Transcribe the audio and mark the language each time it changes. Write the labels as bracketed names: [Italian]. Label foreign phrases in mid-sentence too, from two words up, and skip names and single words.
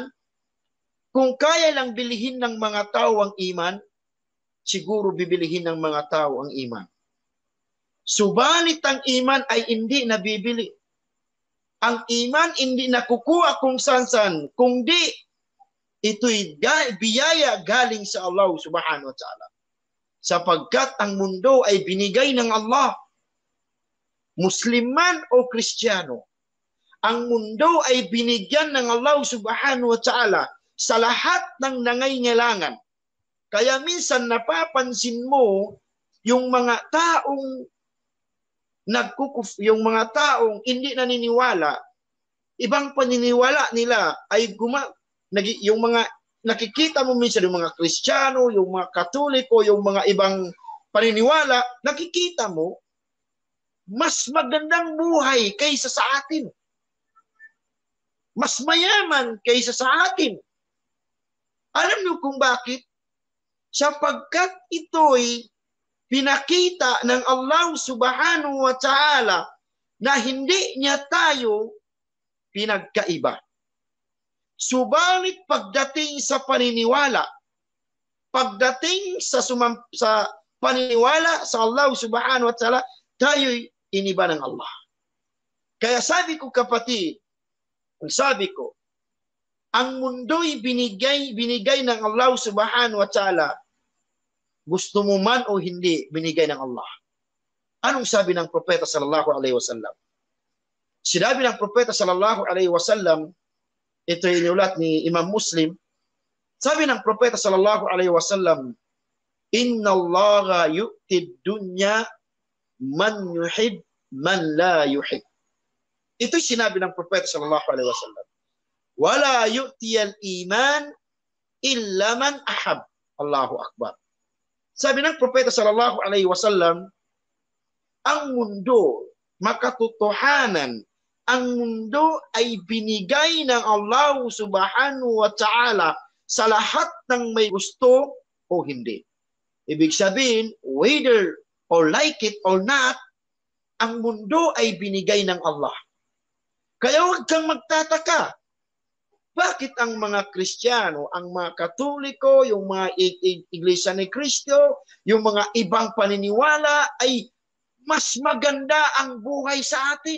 [Filipino] Kung kaya lang bilihin ng mga tao ang iman, siguro bibilihin ng mga tao ang iman. Subalit ang iman ay hindi nabibili. Ang iman hindi nakukuha kung saan-saan, kundi ito'y biyaya galing sa Allah [Arabic] سبحانه وتعالى. [Filipino] Sapagkat ang mundo ay binigay ng Allah. Muslim man o Kristiyano, ang mundo ay binigyan ng Allah [Arabic] سبحانه وتعالى [Filipino] sa lahat ng nangailangan. Kaya minsan napapansin mo yung mga taong yung mga taong hindi naniniwala, ibang paniniwala nila ay yung mga nakikita mo minsan yung mga Kristiyano, yung mga Katoliko, yung mga ibang paniniwala, nakikita mo mas magandang buhay kaysa sa atin. Mas mayaman kaysa sa atin. Alam niyo kung bakit? Sapagkat ito'y pinakita ng Allah [Arabic] سبحانه وتعالى [Filipino] na hindi niya tayo pinagkaiba. Subalit pagdating sa paniniwala, pagdating sa paniniwala sa Allah [Arabic] سبحانه وتعالى, [Filipino] tayo'y iniba ng Allah. Kaya sabi ko kapatid, ang mundo'y binigay ng Allah [Arabic] سبحانه وتعالى, [Filipino] gusto mo man o hindi, binigay ng Allah. Anong sabi ng propeta [Arabic] صلى الله عليه وسلم? [Filipino] Sinabi ng propeta [Arabic] صلى الله عليه وسلم, [Filipino] ito inulat ni Imam Muslim, sabi ng propeta [Arabic] صلى الله عليه وسلم, إن الله يعطي الدنيا من يحب من لا يحب. [Filipino] Ito'y sinabi ng propeta [Arabic] صلى الله عليه وسلم. ولا يعطي الإيمان إلا من أحب. الله أكبر. [Filipino] Sabi ng propeta [Arabic] صلى الله عليه وسلم, [Filipino] ang mundo, makatotohanan, ang mundo ay binigay ng Allah [Arabic] سبحانه وتعالى [Filipino] sa lahat ng may gusto o hindi. Ibig sabihin, [English] whether or like it or not, [Filipino] ang mundo ay binigay ng Allah. Kaya huwag kang magtataka. Bakit ang mga Kristiyano, ang mga Katoliko, yung mga Iglesia ni Cristo, yung mga ibang paniniwala ay mas maganda ang buhay sa atin?